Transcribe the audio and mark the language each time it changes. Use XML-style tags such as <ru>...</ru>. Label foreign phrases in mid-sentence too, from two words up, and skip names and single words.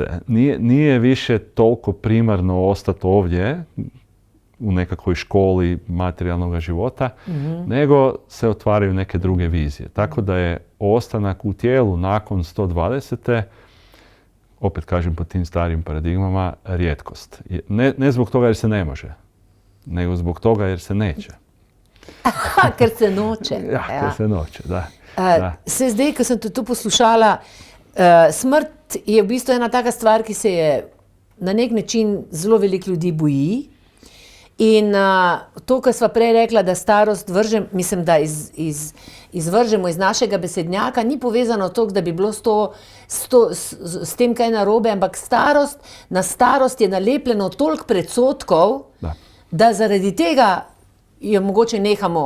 <hr>Nije više toliko primarno ostati ovdje u nekakvoj školi materijalnog života, nego se otvaraju neke druge vizije. Tako da je ostanak u tijelu nakon 120. opet kažem po tim starim paradigmama, rijetkost. Ne zbog toga jer se ne može, nego zbog toga jer se neće.</hr> <sl>Ker se noče. Ja, ker se noče, da. Se zdaj, ko sem te tu poslušala, smrt je v bistvu ena taka stvar, ki se je na nek način zelo veliko ljudi boji. In to, kar sva prej rekla, da starost izvržemo iz našega besednjaka, ni povezano toliko, da bi bilo s tem kaj narobe, ampak na starost je nalepljeno toliko predsodkov, da zaradi tega jo mogoče nehamo.</sl>